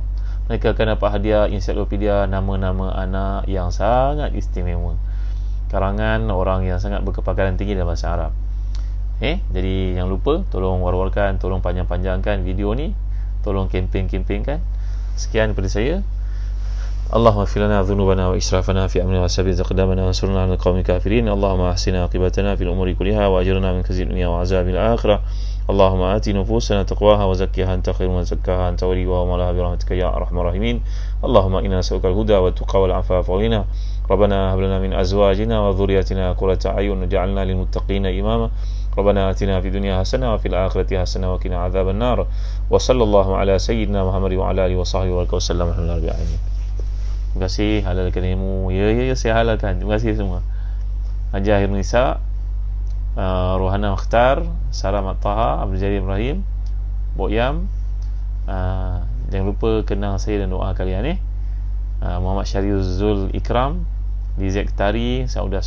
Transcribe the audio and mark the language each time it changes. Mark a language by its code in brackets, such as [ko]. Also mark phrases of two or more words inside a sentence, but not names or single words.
[ms] Mereka akan dapat hadiah ensiklopedia nama-nama anak yang sangat istimewa, karangan orang yang sangat berkepakaran tinggi dalam bahasa Arab. Jadi jangan lupa, tolong war-warkan, tolong panjang-panjangkan video ni, tolong kempen-kempenkan. Sekian daripada saya. [ar] اللهم اغفر لنا ذنوبنا وإسرافنا في أمرنا وثبت أقدامنا وانصرنا على القوم الكافرين. اللهم أحسن عاقبتنا في الأمور كلها وأجرنا من خزي الدنيا وعذاب الآخرة. اللهم آت نفوسنا تقواها وزكها أنت خير من زكاها أنت وليها ومولاها برحمتك يا أرحم الراحمين. اللهم إنا نسألك الهدى والتقى والعفاف والغنى. ربنا هب لنا من أزواجنا وذرياتنا قرة أعين واجعلنا للمتقين إماما. ربنا آتنا في الدنيا حسنة وفي الآخرة حسنة وقنا عذاب النار. وصلى الله على سيدنا محمد وعلى آله وصحبه وسلم. Alhamdulillah. [ms] Terima kasih, halalkan ilmu. Ya, saya halalkan. Terima kasih semua. Haji Akhir Nisa, Rohana Makhtar, Sarah Mataha, Abdul Jarim Ibrahim, Boyam. Jangan lupa kenal saya dan doa kalian. Muhammad Syariul Zul Ikram, Dizek Tari, Sauda.